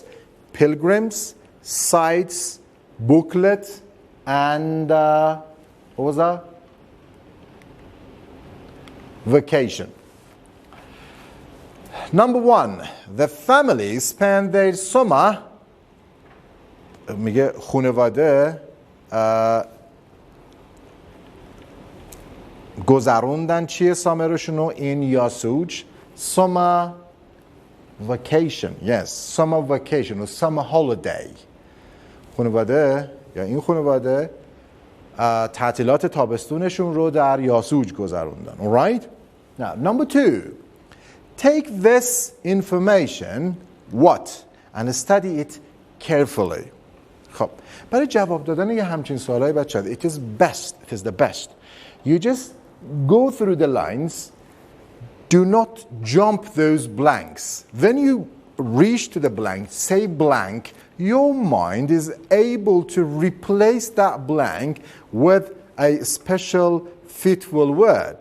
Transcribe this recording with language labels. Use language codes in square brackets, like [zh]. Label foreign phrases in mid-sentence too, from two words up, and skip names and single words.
[en] Pilgrims, sites, booklet, and what was that? Vacation. Number 1, the family spend their summer, [fa] میگه خانواده گذروندن چیه سامرشونو این یاسوج [en] summer vacation. Yes, summer vacation or summer holiday. [fa] خانواده یا این خانواده تعطیلات تابستونشون رو در یاسوج گذروندن. [en] All right? Now, number 2. Take this information, what? And study it carefully. [fa] خب برای جواب دادن یه همچین سوالای بچه‌ها [en] it is the best. You just go through the lines. Do not jump those blanks. When you reach to the blank, say blank, your mind is able to replace that blank with a special fitful word.